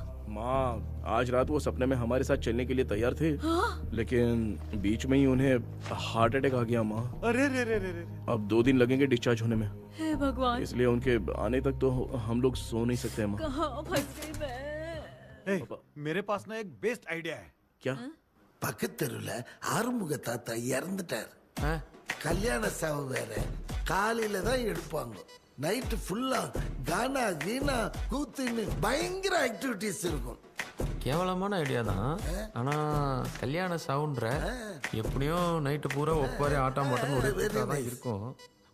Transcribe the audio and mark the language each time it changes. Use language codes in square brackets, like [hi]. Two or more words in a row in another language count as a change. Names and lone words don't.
[hi] माँ, आज रात वो सपने में हमारे साथ चलने के लिए तैयार थे। हाँ? लेकिन बीच में ही उन्हें हार्ट अटैक आ गया माँ। अरे रे रे रे रे। अब 2 दिन लगेंगे डिस्चार्ज होने में। हे भगवान। इसलिए उनके आने तक तो हम लोग सो नहीं सकते माँ। कहाँ फंस गई मैं? मेरे पास ना एक बेस्ट आइडिया है। क्या? [ta] பக்கத்தெருல ஆறுமுக தாத்தா இறந்துட்டார். கல்யாண சாவு வேற, காலையில தான் எடுப்பாங்க. நைட்டு ஃபுல்லா கானா கீனா கூத்துன்னு பயங்கர ஆக்டிவிட்டிஸ் இருக்கும். கேவலமான ஐடியா தான், ஆனா கல்யாண சவுண்ட்ற எப்படியும் நைட்டு பூரா ஒப்பாரி ஆட்டம் பாட்டம் ஒரு தான் இருக்கும்.